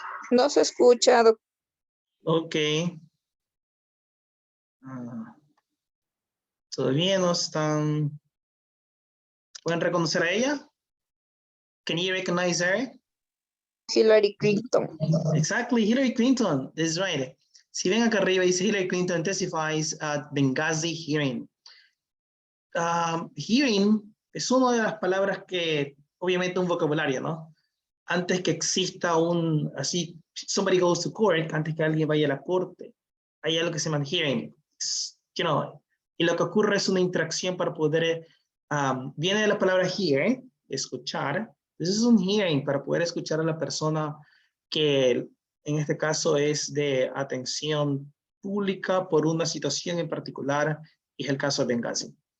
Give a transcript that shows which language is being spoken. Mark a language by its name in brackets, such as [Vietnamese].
[Spanish] No se escucha, doctor. Ok. Todavía no están. ¿Pueden reconocer a ella? [English] Can you recognize her? Hillary Clinton. Exactly, Hillary Clinton is right. [Spanish] Si ven acá arriba dice [English] Hillary Clinton testifies at Benghazi hearing. [Spanish] Hearing es una de las palabras que, obviamente un vocabulario, ¿no? Antes que exista [English] somebody goes to court, [Spanish] antes que alguien vaya a la corte, hay algo que se llama hearing, [English] you know, [Spanish] y lo que ocurre es una interacción para poder, viene de la palabra hear, escuchar, entonces es un hearing para poder escuchar a la persona que en este caso es de atención pública por una situación en particular, y es el caso de Benghazi.